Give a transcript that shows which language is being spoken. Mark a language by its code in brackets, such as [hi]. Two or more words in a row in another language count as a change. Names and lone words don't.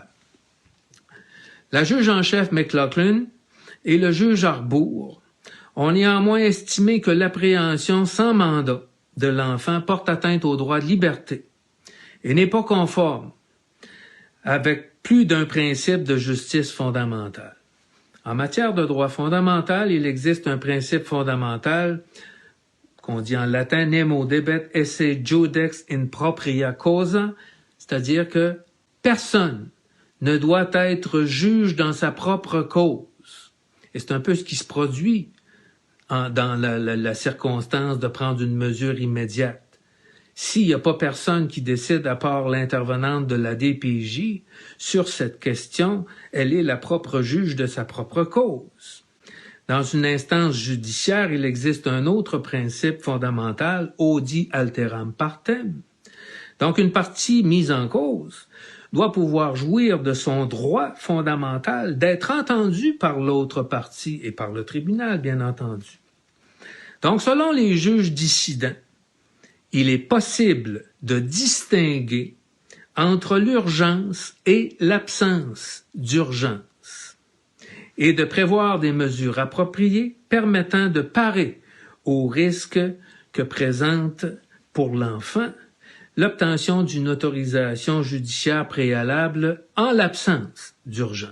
[fr] La juge en chef McLaughlin et le juge Arbour ont néanmoins estimé que l'appréhension sans mandat de l'enfant porte atteinte au droit de liberté et n'est pas conforme avec plus d'un principe de justice fondamentale. En matière de droit fondamental, il existe un principe fondamental qu'on dit en latin [la] nemo debet esse judex in propria causa, [fr] c'est-à-dire que personne ne doit être juge dans sa propre cause. Et c'est un peu ce qui se produit dans la circonstance de prendre une mesure immédiate. S'il n'y a pas personne qui décide à part l'intervenante de la DPJ sur cette question, elle est la propre juge de sa propre cause. Dans une instance judiciaire, il existe un autre principe fondamental, [la] audi alteram partem. [fr] Donc, une partie mise en cause doit pouvoir jouir de son droit fondamental d'être entendue par l'autre partie et par le tribunal, bien entendu. Donc, selon les juges dissidents, il est possible de distinguer entre l'urgence et l'absence d'urgence et de prévoir des mesures appropriées permettant de parer aux risques que présente pour l'enfant l'obtention d'une autorisation judiciaire préalable en l'absence d'urgence.